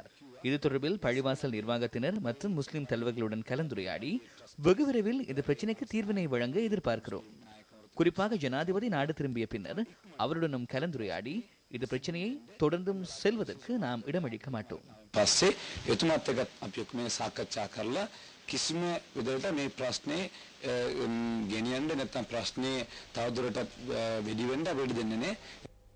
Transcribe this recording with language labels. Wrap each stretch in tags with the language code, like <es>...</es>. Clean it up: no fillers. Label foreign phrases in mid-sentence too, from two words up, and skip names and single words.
<ta>இது தொடர்பில் பள்ளிவாசல் நிர்வாகத்தினர் மற்றும் முஸ்லிம் தலைவர்களுடன் கலந்துரையாடி வெகு விரைவில் இந்த பிரச்சினைக்கு தீர்வினை வழங்க எதிர்பார்க்கிறோம். குறிப்பாக ஜனாதிபதி நாடு திரும்பிய பின்னர் அவருடனும் கலந்துரையாடி இந்த பிரச்சனையை தொடர்ந்தும் செல்வதற்கு நாம் இடமளிக்க மாட்டோம்.</ta> <si>කිසිම විදිහට මේ ප්‍රශ්නේ ගෙනියන්න නැත්නම් ප්‍රශ්නේ තවදුරටත් වැඩි වෙන්න අපිට දෙන්නේ නැහැ.</si>